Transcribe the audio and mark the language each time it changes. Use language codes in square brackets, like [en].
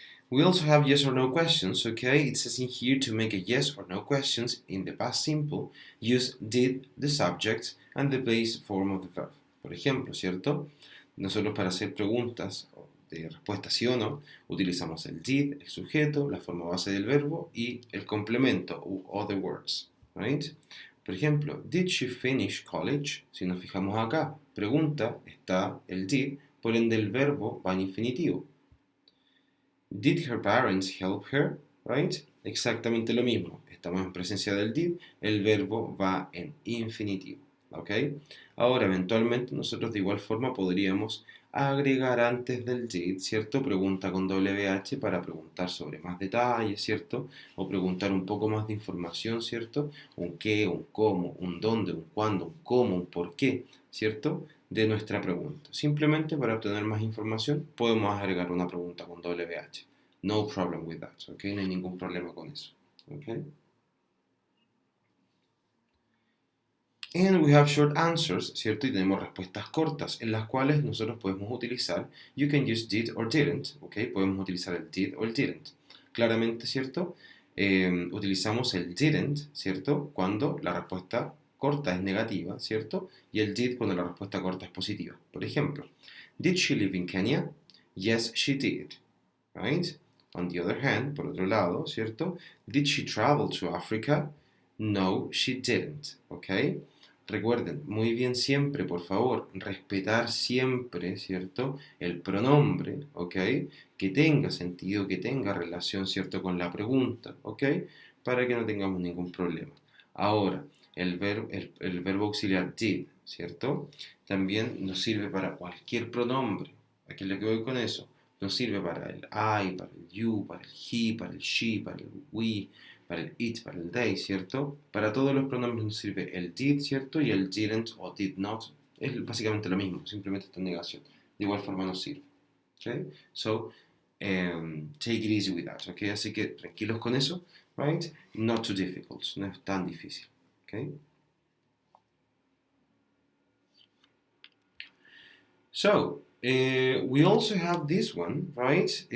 [en] We also have yes or no questions, okay? It says in here to make a yes or no questions in the past simple, use did, the subject, and the base form of the verb. [es] Por ejemplo, ¿cierto? Nosotros para hacer preguntas de respuesta sí o no, utilizamos el did, el sujeto, la forma base del verbo y el complemento, u other words, right? Por ejemplo, [en] did she finish college? [es] Si nos fijamos acá, pregunta, está el did, por ende el verbo va en infinitivo. [en] Did her parents help her? [es] Right? Exactamente lo mismo. Estamos en presencia del did, el verbo va en infinitivo. ¿Ok? Ahora, eventualmente, nosotros de igual forma podríamos agregar antes del did, ¿cierto? Pregunta con WH para preguntar sobre más detalles, ¿cierto? O preguntar un poco más de información, ¿cierto? Un qué, un cómo, un dónde, un cuándo, un cómo, un por qué, ¿cierto? De nuestra pregunta. Simplemente para obtener más información podemos agregar una pregunta con WH. [en] No problem with that, [es] ¿ok? No hay ningún problema con eso, ¿ok? [en] And we have short answers, [es] ¿cierto? Y tenemos respuestas cortas, en las cuales nosotros podemos utilizar [en] you can use did or didn't, [es] ¿ok? Podemos utilizar el did o el didn't. Claramente, ¿cierto? Utilizamos el didn't, ¿cierto? Cuando la respuesta corta es negativa, ¿cierto? Y el did cuando la respuesta corta es positiva. Por ejemplo, [en] did she live in Kenya? Yes, she did, right? On the other hand, [es] por otro lado, [en] ¿cierto? Did she travel to Africa? No, she didn't, ¿ok? [es] Recuerden, muy bien siempre, por favor, respetar siempre, ¿cierto? El pronombre, ¿ok? Que tenga sentido, que tenga relación, ¿cierto? Con la pregunta, ¿ok? Para que no tengamos ningún problema. Ahora, el verbo auxiliar did, ¿cierto? También nos sirve para cualquier pronombre. Aquí es lo que voy con eso. Nos sirve para el I, para el you, para el he, para el she, para el we, para el it, para el they, ¿cierto? Para todos los pronombres nos sirve el did, ¿cierto? Y el didn't o did not es básicamente lo mismo, simplemente está en negación. De igual forma nos sirve. ¿Ok? [en] So, take it easy with that, [es] ¿ok? Así que tranquilos con eso, right? [en] Not too difficult, [es] no es tan difícil, ¿ok? [en] So, we also have this one, right?